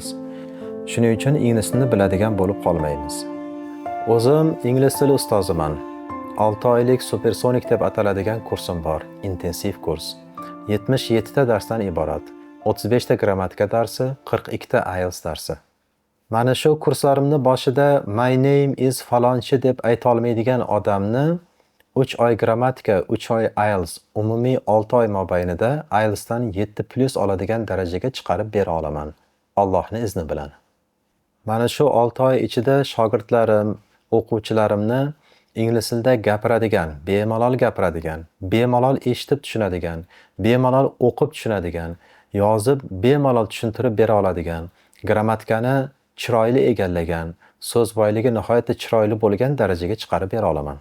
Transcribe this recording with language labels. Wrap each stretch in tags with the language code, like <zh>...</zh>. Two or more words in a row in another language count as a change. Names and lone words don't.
<uz>Shuning uchun ingliz tilini biladigan bo'lib qolmaymiz. O'zim ingliz tili ustoziman. 6 oylik supersonik deb ataladigan kursim bor, intensiv kurs. 77 ta darsdan iborat. 35 ta grammatika darsi, 42 ta IELTS darsi. Mana shu kurslarimni boshida</uz> <en>my name is</en> <uz>falonchi deb ayta olmaydigan odamni 3 oy grammatika, 3 oy IELTS, umumiy 6 oy mobaynida IELTSdan 7+ oladigan darajaga chiqarib bera olaman. Allohning izni bilan. Mana shu 6 oy ichida shogirdlarim, o'quvchilarimni ingliz tilida gapiradigan, bemalol gapiradigan, bemalol eshitib tushunadigan, bemalol o'qib tushunadigan, yozib bemalol tushuntirib bera oladigan, grammatikani chiroyli egallagan, so'z boyligi nihoyatda chiroyli bo'lgan darajaga chiqarib bera olaman.</uz>